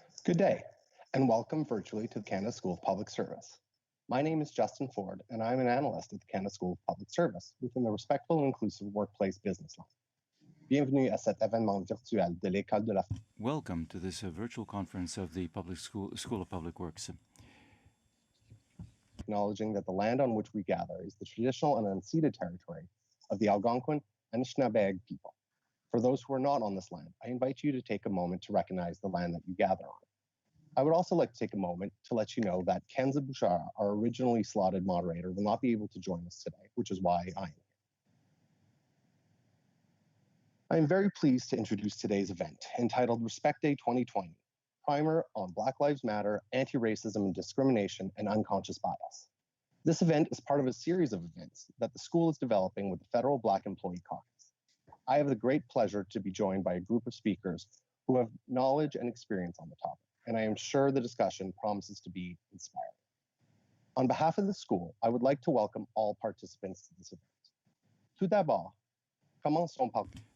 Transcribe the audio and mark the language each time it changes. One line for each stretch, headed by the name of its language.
English: Good day, and welcome virtually to the Canada School of Public Service. My name is Justin Ford, and I'm an analyst at the Canada School of Public Service within the Respectful and Inclusive Workplace business line.
French: Bienvenue à cet événement virtuel de l'École de la...
English: Welcome to this virtual conference of the School of Public Works. Acknowledging that the land on which we gather is the traditional and unceded territory of the Algonquin and Anishinaabe people. For those who are not on this land, I invite you to take a moment to recognize the land that you gather on. I would also like to take a moment to let you know that Kenza Bouchard, our originally slotted moderator, will not be able to join us today, which is why I am here. I am very pleased to introduce today's event, entitled Respect Day 2020, Primer on Black Lives Matter, Anti-Racism and Discrimination, and Unconscious Bias. This event is part of a series of events that the school is developing with the Federal Black Employee Caucus. I have the great pleasure to be joined by a group of speakers who have knowledge and experience on the topic, and I am sure the discussion promises to be inspiring. On behalf of the school, I would like to welcome all participants to this event.
French: Tout d'abord, commençons par...